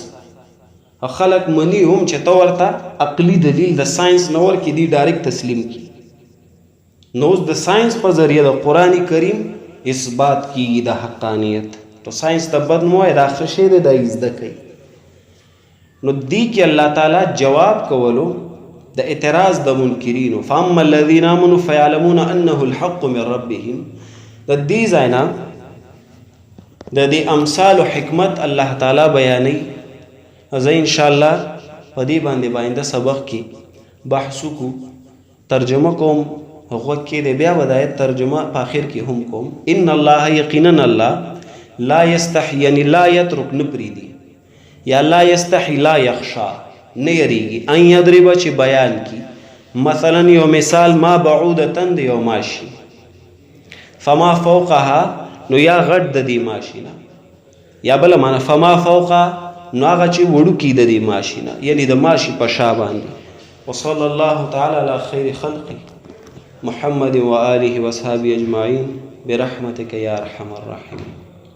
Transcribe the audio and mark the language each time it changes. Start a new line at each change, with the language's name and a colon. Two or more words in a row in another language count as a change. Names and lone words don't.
Pashto: خلک مني هم چې ته ورته عقلي دلیل د ساینس نه ورکړي، دي ډایرکټ تسلیم کړي. نو اوس د ساینس په ذریعه د قرآن کریم اثبات کیږي د حقانیت. تو ساینس ته بد مو وایي، دا ښه شی دی، دا یې زده کوي. نو دې کې الله تعالی جواب کولو د اعتراض د منکرینو،
Arabic: فاما الذین آمنوا فیعلمون انه الحق من ربهم.
Pashto: د دې ځای نه د دې امثال و حکمت الله تعالی بیانوي. زه انشاءالله په دې باندې باینده سبق کې بحث وکړو، ترجمه کوم، غوږ کې دی، بیا به د آیت ترجمه په آخر کې هم کوم.
Arabic: ان الله،
Pashto: یقینا الله،
Arabic: لا یستحی،
Pashto: یعنی
Arabic: لا یترک،
Pashto: نه پرېږدي، یا
Arabic: لا یستحی، لا یخشا،
Pashto: نه یریږي،
Arabic: ان یضرب،
Pashto: چې بیان کی مثلا یو مثال،
Arabic: ما بعودتن
Pashto: د یو ماشي،
Arabic: فما فوقها،
Pashto: نو یا غټ د دې ماشي نه، یا بله معنا
Arabic: فما فوقها،
Pashto: نو هغه چې وړوکي د دې ماشي نه، یعنی د ماشي په شا باندې.
Arabic: وصلی الله تعالی علی خیر خلقه محمد و آله و اصحابه اجمعین برحمتک یا ارحم الراحمین.